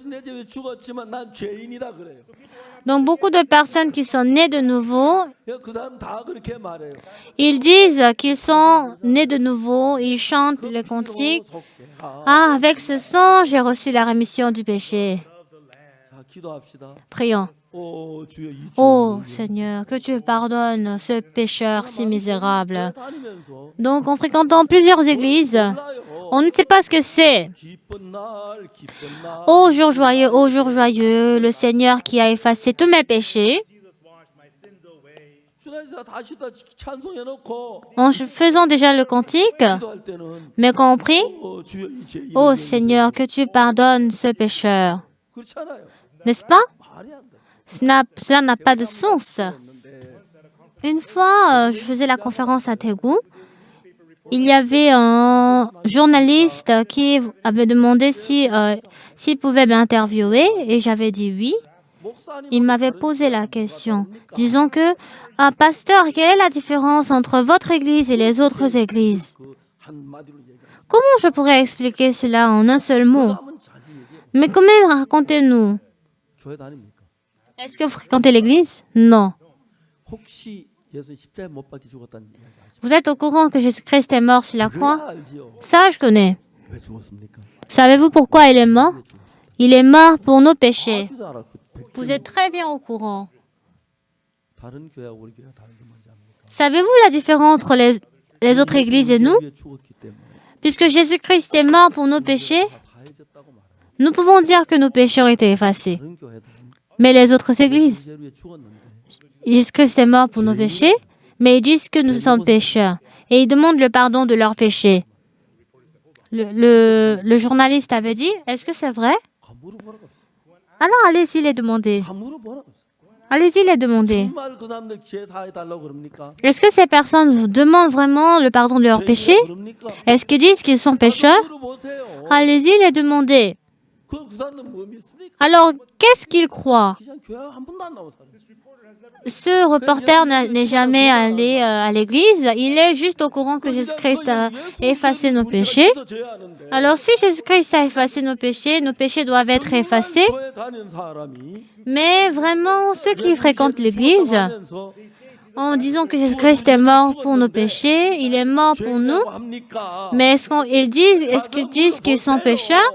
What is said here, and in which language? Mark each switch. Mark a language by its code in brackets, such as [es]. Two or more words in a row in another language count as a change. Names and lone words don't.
[fr] Donc, beaucoup de personnes qui sont nées de nouveau, ils disent qu'ils sont nés de nouveau, ils chantent les cantiques. Ah, avec ce sang, j'ai reçu la rémission du péché. [ko] 기도합시다. [fr] Prions. [ko] 주여 이 [fr] Ô [ko] 죄인을 [fr] Seigneur, que tu pardonnes ce pécheur si misérable. [ko] 다니면서 [fr] Donc en fréquentant plusieurs églises, [ko] 몰라요. [fr] on ne sait pas ce que c'est. [ko] 기쁜 날, 기쁜 날. [fr] Ô jour joyeux, le Seigneur qui a effacé tous mes péchés, [ko] 주님께서 다시 다 찬송해 놓고 [fr] en faisant déjà le cantique, [ko] 기도할 때는 [fr] mais quand on prie, [ko] 주여 이 죄인을 [fr] ô Seigneur, que tu pardonnes ce pécheur. [ko] 그렇지 않아요. [fr] N'est-ce pas? [ko] 말이 안 돼. [fr] Cela n'a pas de sens. Une fois, je faisais la conférence à Taegu. Il y avait un journaliste qui avait demandé s'il pouvait m'interviewer et j'avais dit oui. Il m'avait posé la question, disant que, pasteur, quelle est la différence entre votre église et les autres églises? Comment je pourrais expliquer cela en un seul mot? Mais quand même, racontez-nous. [ko] 교회 다닙니까? [fr] Est-ce que vous fréquentez l'église? Non. [ko] 혹시 예수 십자가에 못 박혀 죽었다는 이야기 아시죠? [fr] Vous êtes au courant que Jésus-Christ est mort sur la croix? [ko] 그래야 알지요. [fr] Ça, je connais. [ko] 왜 죽었습니까? [fr] Savez-vous pourquoi il est mort? Il est mort pour nos péchés. [ko] 아주 잘 알아. [fr] Vous êtes très bien au courant. [ko] 다른 교회하고 우리 교회가 다른 게 뭔지 압니까? [fr] Savez-vous la différence entre les autres églises et nous? [ko] 위해 죽었기 때문에 [fr] Puisque Jésus-Christ est mort pour nos péchés, [ko] 다 사해졌다고 말해요. [fr] nous pouvons dire que nos péchés ont été effacés. [ko] 다른 교회들은 [fr] Mais les autres églises, [ko] 문제 위해 죽었는데 [fr] Jésus-Christ est mort pour nos péchés, mais ils disent que nous sommes pécheurs. Et ils demandent le pardon de leurs péchés. Le journaliste avait dit, est-ce que c'est vrai? [ko] 가 물어보라고. [fr] Alors allez-y les demander. [ko] 가 물어보라고. [fr] Allez-y les demander. [ko] 정말 그 사람들 죄 사해달라고 그럽니까? [fr] Est-ce que ces personnes vous demandent vraiment le pardon de leurs péchés? [ko] 그럽니까? [fr] Est-ce qu'ils disent qu'ils sont pécheurs? [ko] 물어보세요. [fr] Allez-y les demander. [ko] 그 사람들 뭐 믿습니까? [fr] Alors, qu'est-ce qu'ils croient? [ko] 그냥 교회 한 번도 안 나온 사람. [fr] Ce reporter n'est jamais allé à l'église. Il est juste au courant que Jésus-Christ a effacé nos péchés. Alors, si Jésus-Christ a effacé nos péchés doivent être effacés. Mais vraiment, ceux qui fréquentent l'église, en disant que Jésus-Christ est mort pour nos péchés, il est mort pour nous, mais est-ce qu'ils disent qu'ils sont pécheurs?